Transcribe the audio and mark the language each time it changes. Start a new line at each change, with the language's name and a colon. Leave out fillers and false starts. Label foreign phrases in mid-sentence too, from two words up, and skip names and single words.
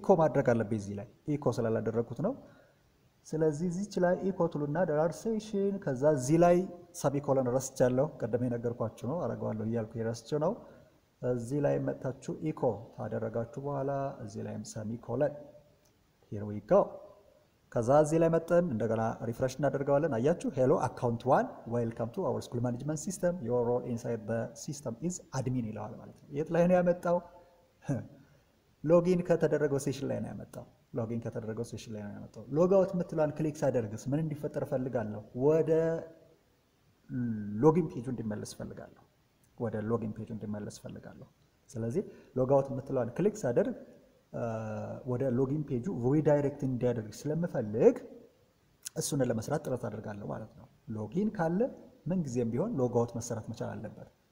Amharic: ማድረግ አለብኝ እዚህ ላይ ኢኮ ስላላደረኩት ነው። ስለዚህ እዚች ላይ ኢኮ ትሉና
English: dollar session
Amharic: ከዛ እዚህ ላይ ሰሚኮሎን ረስቻለሁ። ቀደም የነገርኳችሁ ነው አረጋዋለሁ እያልኩ የረስቸው ነው። እዚህ ላይ መጣችሁ ኢኮ ታደረጋችሁ በኋላ እዚህ ላይም ሰሚኮሎን
English: here we go።
Amharic: ከዛ እዚህ ላይ መጣን እንደገና ሪፍሬሽ እናደርጋለን። አያችሁ
English: hello account 1 welcome to our school management system your role inside the system is admin
Amharic: ይላል ማለት ነው። የት ላይ ነው ያመጣው? ሎጊን ከተደረገው ሴሽን ላይ ነው ያመጣው። ሎጋውት የምትሏን ክሊክ ሳደርግስ ምን እንዲፈጠር ፈልጋለሁ? ወደ
English: login ፔጁ
Amharic: እንዲመለስ ፈልጋለሁ። ስለዚህ ሎጋውት የምትሏን ክሊክ ሳደርግ ወደ
English: login ፔጁ
Amharic: ሪዳይሬክት እንዲያደርግ ስለምፈልግ እሱን ለመስራት ጥረት አደርጋለሁ ማለት ነው። ሎጊን ካለ ምን ጊዜም ቢሆን ሎጋውት መሰራት መቻል አለበት።